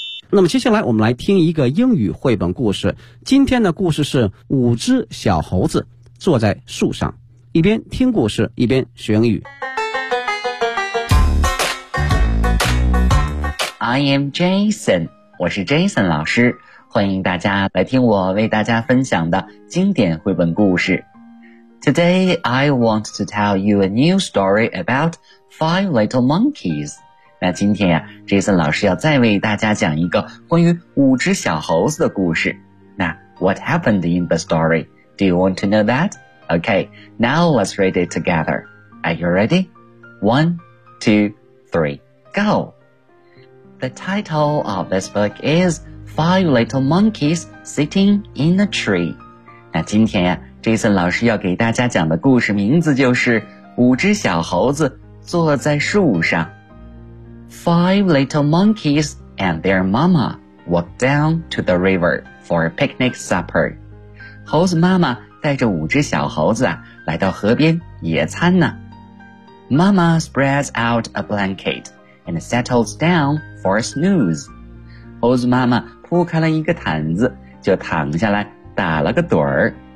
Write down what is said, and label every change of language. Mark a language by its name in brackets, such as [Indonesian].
[Chinese] 那么接下来我们来听一个英语绘本故事。今天的故事是五只小猴子坐在树上，一边听故事一边学英语。 [English] I am Jason, [Chinese] 我是 Jason 老师。欢迎大家来听我为大家分享的经典绘本故事。 [English] Today, I want to tell you a new story about 5 little monkeys. [Chinese] 那今天呀、啊、,Jason 老师要再为大家讲一个关于五只小猴子的故事。 [English] 那 ,what happened in the story? Do you want to know that? Okay, now let's read it together. Are you ready? 1, 2, 3, go! The title of this book is... 5 little monkeys sitting in a tree. [Chinese] 那今天、啊、Jason 老师要给大家讲的故事名字就是五只小猴子坐在树上。 [English] 5 little monkeys and their mama walked down to the river for a picnic supper. [Chinese] 猴子妈妈带着五只小猴子、啊、来到河边野餐呢。 [English] Mama spreads out a blanket and settles down for a snooze. [Chinese] 猴子妈妈铺开了一个毯子，就躺下来打了个盹儿。